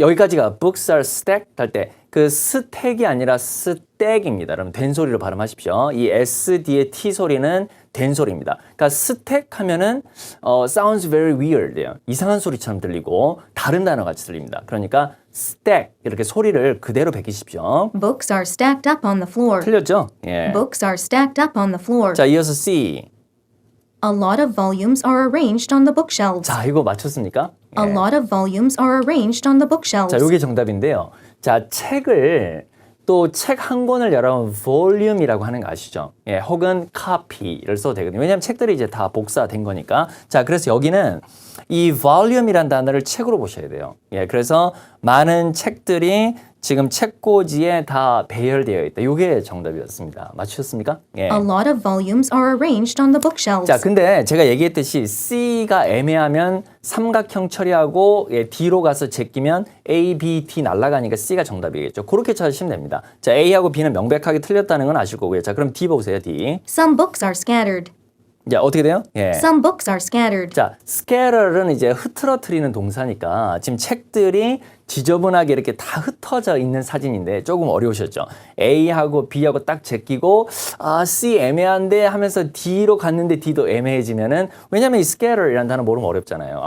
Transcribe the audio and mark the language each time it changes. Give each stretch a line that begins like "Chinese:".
Korean: 여기까지가
English: books are stacked
Korean: 할 때 그 스택이 아니라 스택입니다. 여러분 된 소리로 발음하십시오. 이 S 뒤에 T 소리는 된 소리입니다. 그러니까 스택 하면은
English: sounds very weird
Korean: 예요. 이상한 소리처럼 들리고 다른 단어 같이 들립니다. 그러니까 stack 이렇게 소리를 그대로 베끼십시오.
English: Books are stacked up on the floor.
Korean: 틀렸죠?
English: Books are stacked up on the floor.
Korean: 자, 이어서 C.
English: A lot of volumes are arranged on the bookshelves.
Korean: 자, 이거 맞췄습니까?
English: A lot of volumes are arranged on the bookshelves.
Korean: 자, 이게 정답인데요. 자, 책을 또 책 한 권을 여러분 volume이라고 하는 거 아시죠? 혹은 copy를 써도 되거든요. 왜냐하면 책들이 이제 다 복사된 거니까. 자, 그래서 여기는 이 volume이란 단어를 책으로 보셔야 돼요. 그래서 많은 책들이 지금 책꽂이에 다 배열되어 있다. 이게 정답이었습니다. 맞추셨습니까? 예.
English: A lot of volumes are arranged on the bookshelves.
Korean: 자, 근데 제가 얘기했듯이 C가 애매하면 삼각형 처리하고 예, D로 가서 제끼면 A, B, D 날아가니까 C가 정답이겠죠. 그렇게 찾으시면 됩니다. 자, A하고 B는 명백하게 틀렸다는 건 아실 거고요. 자, 그럼 D 보세요. D.
English: Some books are scattered.
Korean: 자, 어떻게 돼요? 예.
English: Some books are scattered.
Korean: 자, scatter는 이제 흐트러뜨리는 동사니까 지금 책들이 지저분하게 이렇게 다 흩어져 있는 사진인데 조금 어려우셨죠? A하고 B하고 딱 제끼고 아, C 애매한데 하면서 D로 갔는데 D도 애매해지면은 왜냐면 이 scatter이라는 단어 모르면 어렵잖아요.